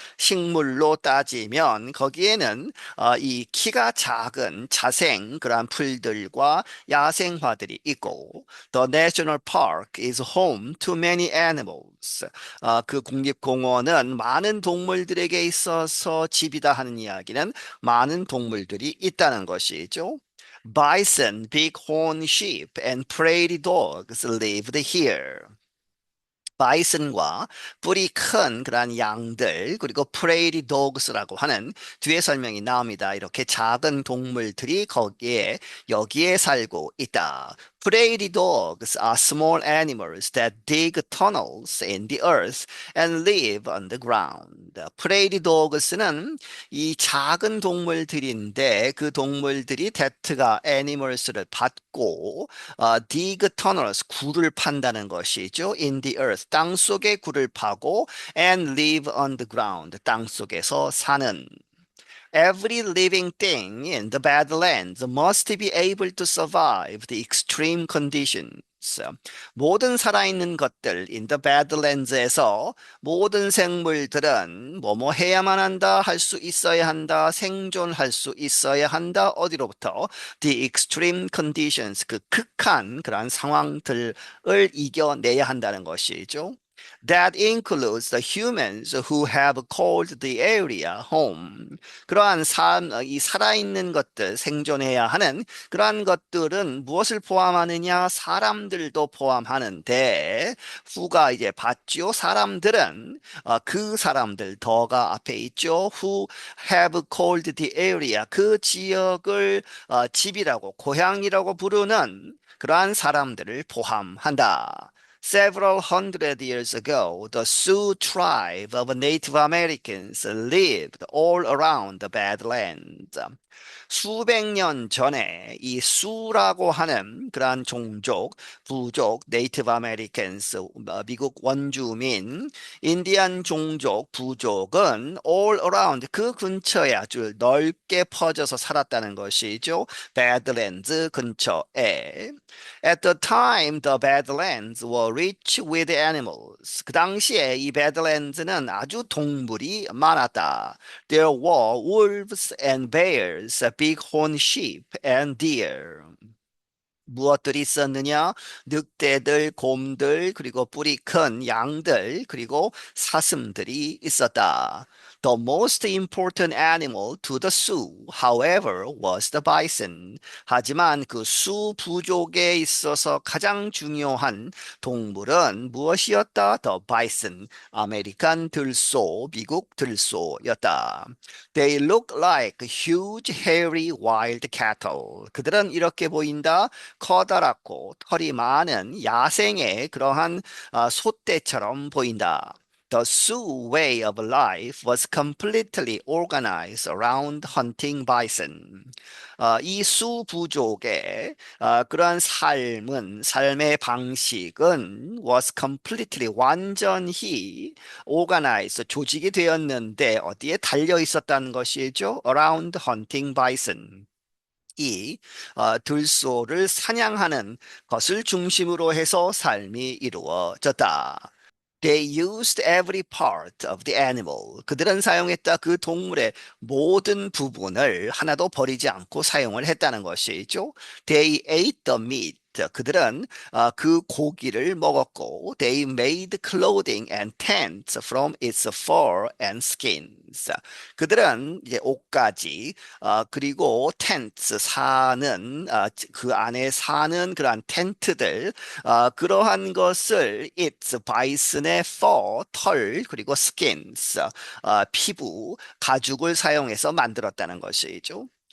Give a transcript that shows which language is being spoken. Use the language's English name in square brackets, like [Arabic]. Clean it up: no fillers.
[Korean] 식물로 따지면 거기에는 이 키가 작은 자생 그러한 풀들과 야생화들이 있고 [English] The national park is home to many animals. [Korean] 그 국립공원은 많은 동물들에게 있어서 집이다 하는 이야기는 많은 동물들이 있다는 것이죠. [English] Bison, bighorn sheep, and prairie dogs lived here. [Korean] 바이슨과 뿔이 큰 그러한 양들 그리고 프레이리 도그스라고 하는 뒤에 설명이 나옵니다. 이렇게 작은 동물들이 여기에 살고 있다. [English] Prairie dogs are small animals that dig tunnels in the earth and live on the ground. [Korean] 프레이리 도그스는 이 작은 동물들인데 그 동물들이 that가 animals를 받고 [English] dig tunnels, [Korean] 굴을 판다는 것이죠. [English] In the earth, [Korean] 땅 속에 굴을 파고 [English] and live on the ground, [Korean] 땅 속에서 사는. [English] Every living thing in the Badlands must be able to survive the extreme conditions. [Korean] 모든 살아있는 것들 in the Badlands에서 모든 생물들은 뭐뭐 해야만 한다, 할 수 있어야 한다, 생존할 수 있어야 한다. 어디로부터? [English] The extreme conditions, [Korean] 그 극한 그러한 상황들을 이겨내야 한다는 것이죠. [English] That includes the humans who have called the area home. [Korean] 그러한 이 살아있는 것들, 생존해야 하는 그러한 것들은 무엇을 포함하느냐? 사람들도 포함하는데, 후가 이제 받죠. 사람들은, 그 사람들, 더가 앞에 있죠. [English] Who have called the area. [Korean] 그 지역을 집이라고, 고향이라고 부르는 그러한 사람들을 포함한다. [English] Several hundred years ago, the Sioux tribe of Native Americans lived all around the Badlands. [Korean] 수백 년 전에 이 수라고 하는 그러한 종족, 부족, 네이티브 아메리칸스, 미국 원주민, 인디안 종족, 부족은 [English] all around [Korean] 그 근처에 아주 넓게 퍼져서 살았다는 것이죠. 배드랜드 근처에. [English] At the time, the Badlands were rich with animals. [Korean] 그 당시에 이 배드랜드는 아주 동물이 많았다. [English] There were wolves and bears, bighorn sheep and deer. [Korean] 무엇들이 있었느냐? 늑대들, 곰들, 그리고 뿔이 큰 양들, 그리고 사슴들이 있었다. [English] The most important animal to the Sioux, however, was the bison. [Korean] 하지만 그 수 부족에 있어서 가장 중요한 동물은 무엇이었다? The bison, 아메리칸 들소, 미국 들소였다. [English] They look like huge, hairy, wild cattle. [Korean] 그들은 이렇게 보인다. 커다랗고 털이 많은 야생의 그러한 소떼처럼 보인다. [English] The Sioux way of life was completely organized around hunting bison. [Korean] 이수 부족의 그러한 삶의 방식은 [English] was completely [Korean] 완전히 organized 조직이 되었는데 어디에 달려 있었다는 것이죠? [English] Around hunting bison. [Korean] 이 들소를 사냥하는 것을 중심으로 해서 삶이 이루어졌다. [English] They used every part of the animal. [Korean] 그들은 사용했다 그 동물의 모든 부분을 하나도 버리지 않고 사용을 했다는 것이죠. [English] They ate the meat. [Korean] 그들은 그 고기를 먹었고, [English] they made clothing and tents from its fur and skins. [Korean] 그들은 이제 옷가지, 그리고 텐트 사는 그 안에 사는 그러한 텐트들, 그러한 것을 its 바이슨의 fur 털 그리고 skins 피부 가죽을 사용해서 만들었다는 것이죠.